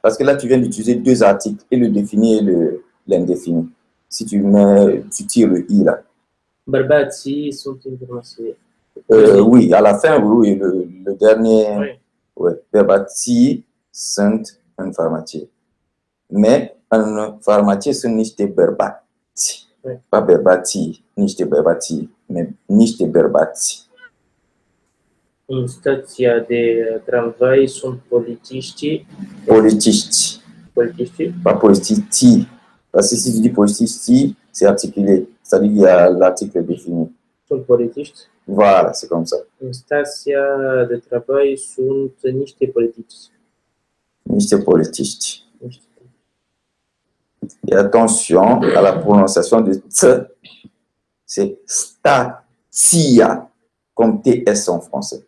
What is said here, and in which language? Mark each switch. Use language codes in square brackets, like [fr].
[fr] Parce que là, tu viens d'utiliser deux articles, et le défini et l'indéfini. Si tu tires le i là. [ro] Bărbații sunt informații. [fr] Oui, à la fin, oui, le dernier. Oui. [ro] Ouais, bărbații sunt [fr] un pharmacien. Mais un pharmacien [ro] sunt niște bărbați. [fr] Oui. Pas bărbații, niște bărbații, mais niște bărbați. [ro] În stația de tramvai sunt polițiștii. Politiști. Politiștii? [fr] Pas politiști. Parce que si tu dis politiști, c'est articulé. C'est-à-dire qu'il y a l'article défini. [ro] Sunt politiști. [fr] Voilà, c'est comme ça. [ro] În stația de tramvai sunt niște politici. Niște politiști. [fr] Et attention à la prononciation de T. C'est statia, comme TS en français.